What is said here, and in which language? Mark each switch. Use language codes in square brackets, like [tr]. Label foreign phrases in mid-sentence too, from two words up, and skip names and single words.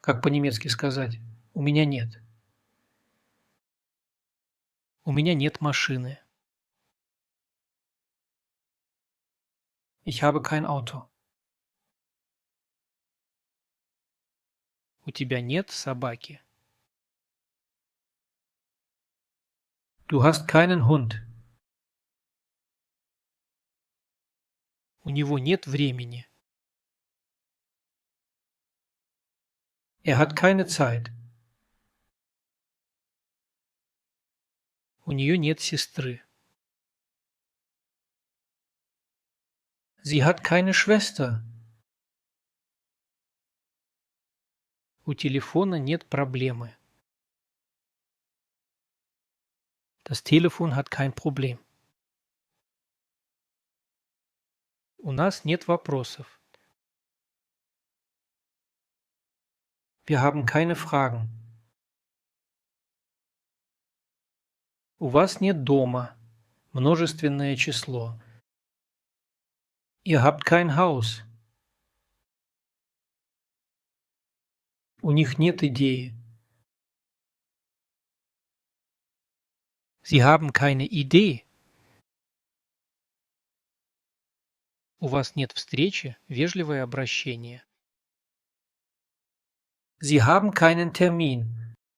[ru] Как по-немецки сказать «у меня нет»? У меня нет машины. [de] Ich habe kein Auto. [ru] У тебя нет собаки. [de] Du hast keinen Hund. [ru] У него нет времени. [de] Er hat keine Zeit. [ru] У нее нет сестры. [de] Sie hat keine Schwester. [ru] У телефона нет проблемы. [de] Das Telefon hat kein Problem. [ru] У нас нет вопросов. [de] Wir haben keine Fragen. [ru] У вас нет дома. Множественное число. [de] Ihr habt kein Haus. [ru] У них нет идеи. [de] Sie haben keine Idee. [ru] У вас нет встречи, вежливое обращение. [de] Sie haben keinen Termin.